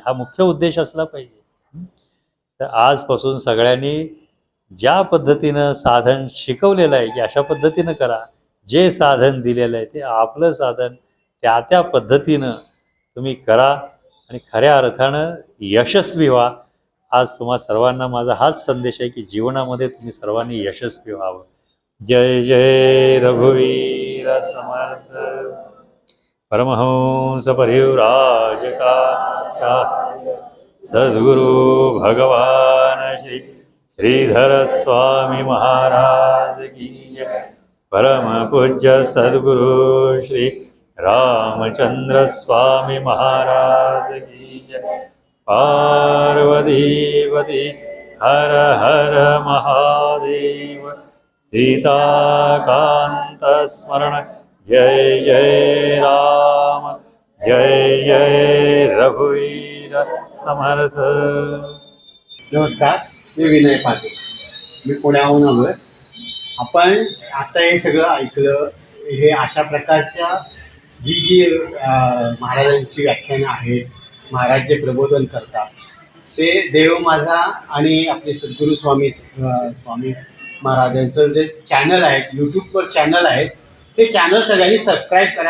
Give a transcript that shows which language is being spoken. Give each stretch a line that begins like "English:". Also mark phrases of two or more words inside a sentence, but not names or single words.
Marathi: हा मुख्य उद्देश असला पाहिजे. तर आजपासून सगळ्यांनी ज्या पद्धतीनं साधन शिकवलेलं आहे की अशा पद्धतीनं करा, जे साधन दिलेलं आहे ते आपलं साधन त्या पद्धतीनं तुम्ही करा आणि खऱ्या अर्थानं यशस्वी व्हा. आज तुम्हा सर्वांना माझा हाच संदेश आहे की जीवनामध्ये तुम्ही सर्वांनी यशस्वी व्हावं.
Hindi: जय जय रघुवीर समर्थ परमहंस परिव्राजकाचार्य सद्गुरु भगवान श्री श्रीधर स्वामी महाराज की जय. परम पूज्य सद्गुरु श्री रामचंद्र स्वामी महाराज की जय. पार्वतीपति हर हर महादेव. सीताकांत स्मरण जय जय राम जय जय रघुवीर समर्थ.
Marathi: नमस्कार, मी विनय पाटील. मी पुण्याहून आलो आहे. आपण आता हे सगळं ऐकलं, हे अशा प्रकारच्या जी महाराजांची व्याख्यानं आहेत, महाराज जे प्रबोधन करतात ते देव माझा आणि आपले सद्गुरू स्वामी महाराजांचं जे चॅनल आहे, यूट्यूबवर चॅनल आहे, ते चॅनल सगळ्यांनी सबस्क्राईब करा.